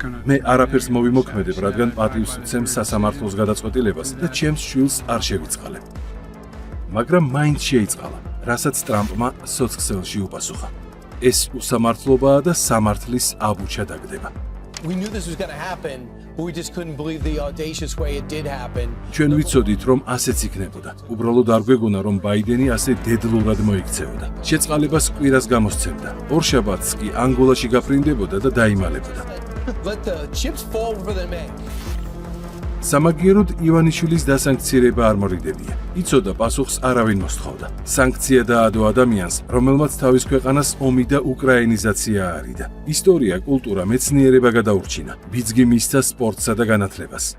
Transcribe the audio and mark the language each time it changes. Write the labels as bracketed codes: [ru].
[ka] მე არაფერს მოვიმოქმედებ, რადგან პატივს ვცემ სასამართლოს გადაწყვეტილებას და ჩემს შვილს არ შევიწყალებ. მაგრამ მაინც შეიწყალა, რასაც ტრამპმა სოციალში უპასუხა. ეს უსამართლობაა და სამართლის აბუჩა დაგდება. [en] We knew this was going to happen, but we just couldn't believe the audacious way it did happen. [ka] ჩვენ ვიცოდით, რომ ასეც იქნებოდა. უბრალოდ არ გვეგონა, რომ ბაიდენი ასე დედლურად მოიქცეოდა. შეწყალებას კვირას გამოსცემდა. ორშაბათს კი ანგოლაში გაფრინდებოდა და დაიმალებოდა. [en] Let the chips fall where they may. [ka] სამაგიეროდ ივანიშვილის დასანქცირება არ მორიდებია. იცოდა პასუხს არავინ მოსთხოვდა. სანქცია დაადო ადამიანს, რომელმაც თავის ქვეყანას ომი და უკრაინიზაცია არიდა. ისტორია, კულტურა, მეცნიერება გადაურჩინა. ბიძგი მისცა სპორტსა და განათლებას.